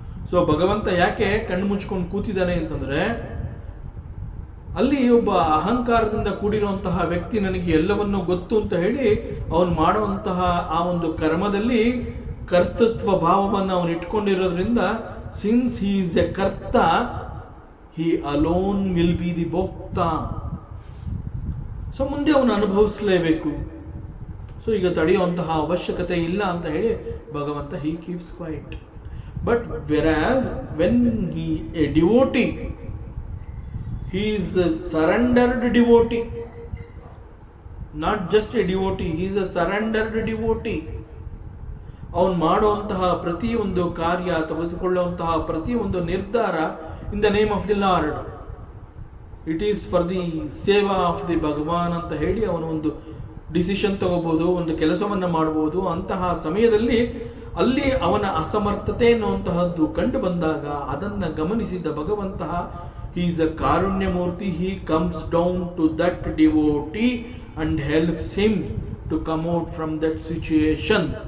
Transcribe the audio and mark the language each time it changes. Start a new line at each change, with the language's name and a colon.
Kannada: So ಭಗವಂತ ಯಾಕೆ ಕಣ್ಣು ಮುಚ್ಕೊಂಡು ಕೂತಿದ್ದಾನೆ ಅಂತಂದ್ರೆ, ಅಲ್ಲಿ ಒಬ್ಬ ಅಹಂಕಾರದಿಂದ ಕೂಡಿರುವಂತಹ ವ್ಯಕ್ತಿ ನನಗೆ ಎಲ್ಲವನ್ನೂ ಗೊತ್ತು ಅಂತ ಹೇಳಿ ಅವನು ಮಾಡುವಂತಹ ಆ ಒಂದು ಕರ್ಮದಲ್ಲಿ ಕರ್ತೃತ್ವ ಭಾವವನ್ನು ಅವನು ಇಟ್ಕೊಂಡಿರೋದ್ರಿಂದ,
English: Since he is a karta, he alone will be the bhokta.
Kannada: So ಮುಂದೆ ಅವನು ಅನುಭವಿಸಲೇಬೇಕು. ಸೊ ಈಗ ತಡೆಯುವಂತಹ ಅವಶ್ಯಕತೆ ಇಲ್ಲ ಅಂತ ಹೇಳಿ ಭಗವಂತ
English: He keeps quiet. But whereas when he a devotee, he is a surrendered devotee, not just a devotee, he is a surrendered devotee.
Kannada: ಅವನು ಮಾಡುವಂತಹ ಪ್ರತಿಯೊಂದು ಕಾರ್ಯ, ತೆಗೆದುಕೊಳ್ಳುವಂತಹ ಪ್ರತಿಯೊಂದು ನಿರ್ಧಾರ
English: in the name of the Lord, it is for the seva of the Bhagavan
Kannada: ಅಂತ ಹೇಳಿ ಅವನು ಒಂದು ಡಿಸಿಷನ್ ತಗೋಬಹುದು, ಒಂದು ಕೆಲಸವನ್ನು ಮಾಡಬಹುದು. ಅಂತಹ ಸಮಯದಲ್ಲಿ ಅಲ್ಲಿ ಅವನ ಅಸಮರ್ಥತೆ ಅನ್ನುವಂತಹದ್ದು ಕಂಡು ಬಂದಾಗ ಅದನ್ನು ಗಮನಿಸಿದ ಭಗವಂತ,
English: he is a karunya murti, he comes down to that devotee and helps him to come out from that situation.